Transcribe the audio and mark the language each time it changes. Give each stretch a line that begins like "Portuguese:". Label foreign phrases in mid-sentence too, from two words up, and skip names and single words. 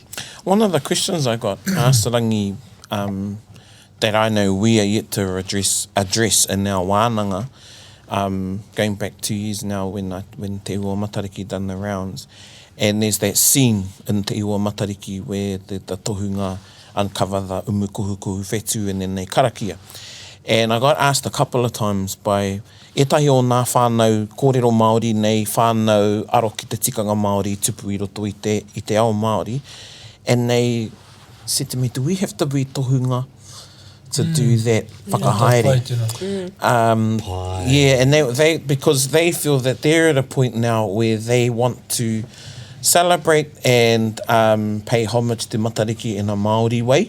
English: One of the questions I got asked Rangi, that I know we are yet to address in our wānanga, going back 2 years now when Te Ua Matariki done the rounds, and there's that scene in Te Ua Matariki where the tohunga uncover the
Māori: umukuhukuhu whetu
English: and then they karakia. And I got asked a couple of times by
Māori: etahi o nā whānau kōrero Māori nei whānau aro ki te tikanga Māori tupu i roto i te ao Māori.
English: And they said to me, do we have to be tohunga to do that whakahaere? Yeah, and they because they feel that they're at a point now where they want to celebrate and pay homage to Matariki in a Māori way.